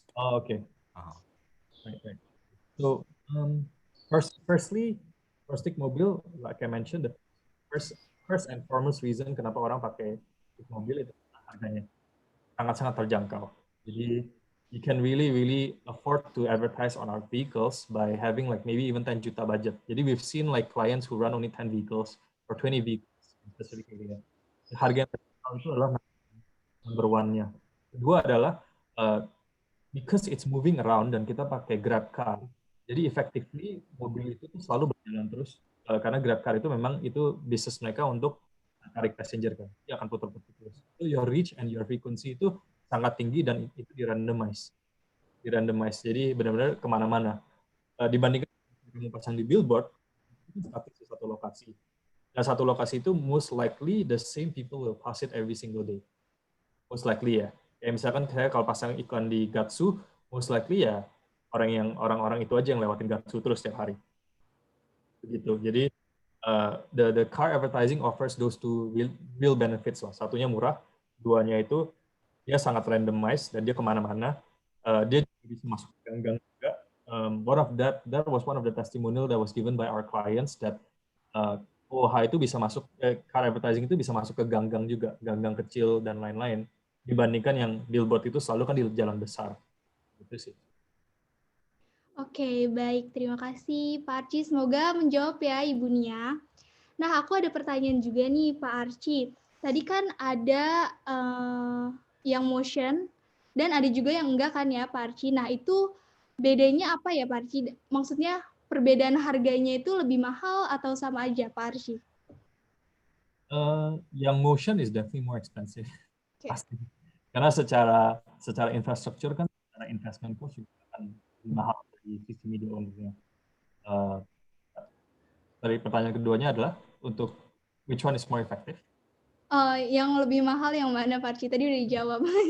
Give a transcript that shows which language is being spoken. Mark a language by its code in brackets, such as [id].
[en] Oh, okay. Right. So firstly, for stick mobile, like I mentioned, the first and foremost reason [id] kenapa orang pakai stick mobile itu harganya sangat-sangat terjangkau. [en] Jadi you can really afford to advertise on our vehicles by having like maybe even 10 juta budget. Jadi we've seen like clients who run only 10 vehicles or 20 vehicles in specific area. [id] Harga yang terjangkau itu adalah [en] number one- [id] nya. Kedua adalah [en] because it's moving around [id] dan kita pakai Grab Car, jadi effectively mobil itu tuh selalu berjalan terus karena Grab Car itu memang itu bisnis mereka untuk tarik passenger kan, dia akan putar-putar terus. [en] So your reach and your frequency [id] itu sangat tinggi dan itu di-randomize. Jadi benar-benar kemana-mana. Dibandingkan kamu pasang di billboard, itu statis di satu lokasi. Dan satu lokasi itu [en] most likely the same people will pass it every single day. Most likely ya. [id] Kayak misalkan saya kalau pasang iklan di Gatsu, most likely ya orang-orang itu aja yang lewatin Gatsu terus setiap hari. Begitu. [en] Jadi the car advertising offers those two real benefits lah. [id] Satunya murah, duanya itu dia sangat randomized dan dia kemana-mana. Dia bisa masuk ke gang-gang juga. [en] That was one of the testimonial that was given by our clients that OH [id] itu bisa masuk, [en] car advertising [id] itu bisa masuk ke gang-gang juga, gang-gang kecil dan lain-lain. Dibandingkan yang billboard itu selalu kan di jalan besar. Gitu sih. Oke, baik. Terima kasih Pak Archie. Semoga menjawab ya Ibu Nia. Nah, aku ada pertanyaan juga nih Pak Archie. Tadi kan ada yang motion dan ada juga yang enggak kan ya Pak Archie. Nah, itu bedanya apa ya Pak Archie? Maksudnya perbedaan harganya itu lebih mahal atau sama aja Pak Archie? [en] Yang motion is definitely more expensive. Okay. [id] Pasti. Karena secara infrastruktur kan, secara investment cost juga akan lebih mahal dari sisi media owner-nya. Dari pertanyaan keduanya adalah untuk [en] which one is more effective? [id] Yang lebih mahal yang mana Pak Archie? Tadi udah dijawab.